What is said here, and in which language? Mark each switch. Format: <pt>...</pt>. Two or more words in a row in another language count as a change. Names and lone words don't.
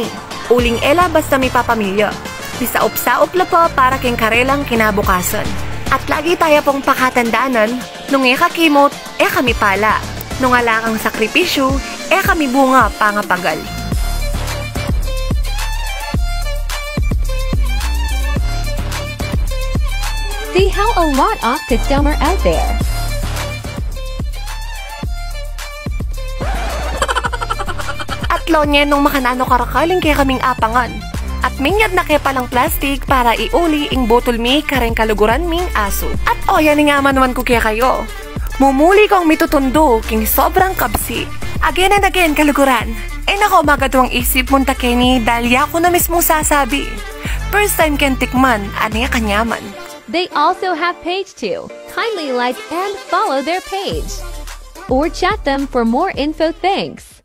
<pam>Uling ela basta may papamilya. Bisaop-saop la po para keng karelang kinabukasan. At lagi tayo pong pakatandanan, nung kakimot, kami pala. Nung alakang sakripisyo, kami bunga pangapagal.</pam> <en>See how a lot of customer out there.</en> <pam>Nye nung makanano karakaling kaya kaming apangan. At minyad na kaya palang plastic para iuli ing botol mi kareng kaluguran ming aso. At yan nga manuan ko kaya kayo. Mumuli kong mitutundo king sobrang kabsi.</pam> <en>Again and again kaluguran.</en> <pam>Nako magadwang isip munta Kenny dahil ako na mismo sasabi.</pam> <en>First time</en> <pam>ken tikman, aniya kanyaman.</pam> <en>They also have page too. Kindly like and follow their page. Or chat them for more info. Thanks.</en>